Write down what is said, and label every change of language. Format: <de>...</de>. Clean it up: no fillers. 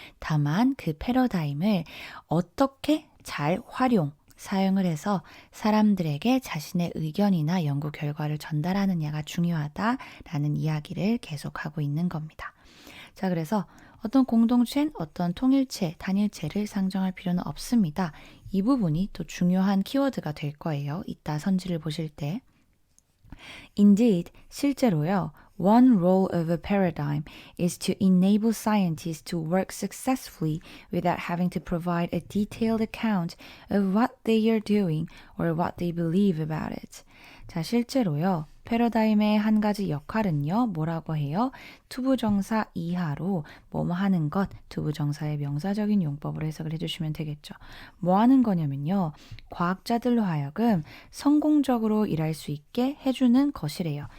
<ko>다만 그 패러다임을 어떻게 잘 사용을 해서 사람들에게 자신의 의견이나 연구 결과를 전달하느냐가 중요하다라는 이야기를 계속하고 있는 겁니다. 자, 그래서 어떤 공동체는 어떤 통일체, 단일체를 상정할 필요는 없습니다. 이 부분이 또 중요한 키워드가 될 거예요. 이따 선지를 보실 때.</ko> <en>Indeed,</en> <ko>실제로요.</ko> <en>One role of a paradigm is to enable scientists to work successfully without having to provide a detailed account of what they are doing or what they believe about it.</en> <ko>자, 실제로요. 패러다임의 한 가지 역할은요. 뭐라고 해요? 투부정사 이하로 뭐뭐 하는 것, 투부정사의 명사적인 용법으로 해석을 해주시면 되겠죠. 뭐 하는 거냐면요. 과학자들로 하여금 성공적으로 일할 수 있게 해주는 것이래요.</ko>